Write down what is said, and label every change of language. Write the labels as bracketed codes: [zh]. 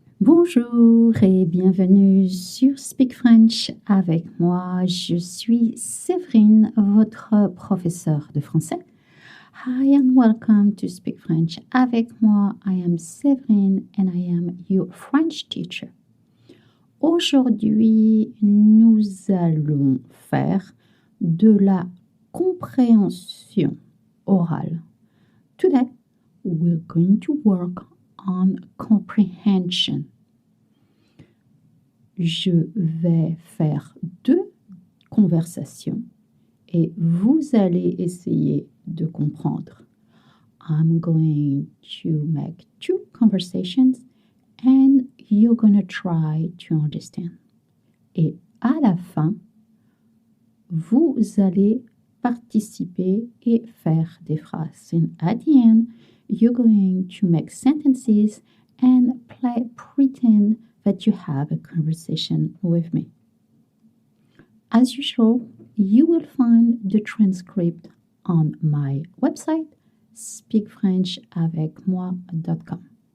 [fr] Bonjour et bienvenue sur Speak French avec moi. Je suis Séverine, votre professeure de français. [en] Hi and welcome to Speak French avec moi. I am Séverine and I am your French teacher. [fr] Aujourd'hui, nous allons faire de la compréhension orale. [en] Today, we're going to work on comprehension. [fr] Je vais faire 2 conversations et vous allez essayer de comprendre. [en] I'm going to make 2 conversations and you're going to try to understand. [fr] Et à la fin, vous allez participer et faire des phrases. [en] And at the end, you're going to make sentences and pretend that you have a conversation with me. As usual, you will find the transcript on my website, speakfrenchavecmoi.com.